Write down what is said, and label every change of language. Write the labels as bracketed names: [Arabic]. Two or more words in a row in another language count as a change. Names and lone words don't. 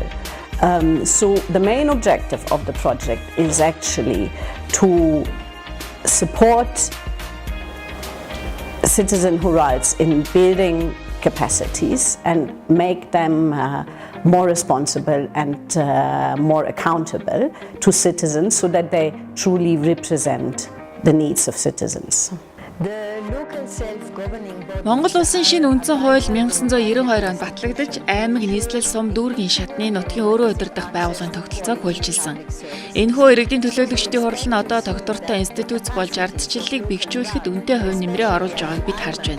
[English] So the main objective of the project is actually to support citizen who rights in building capacities and make them more responsible and more accountable to citizens so that they truly represent the needs of citizens. [Mongolian] Монгол улсын шинэ үндсэн хууль 1992 онд батлагдаж, аймаг нийслэл сум дүүргийн шатны нутгийн өөрөө удирдах байгууллагын тогтолцоог хуульчилсан. Энэхүү иргэдийн төлөөлөгчдийн хурал нь одоо тогтвортой институт болж ардчлалыг бэхжүүлэхэд үнэтэй хувь нэмрээ оруулж байгааг бид харж байна.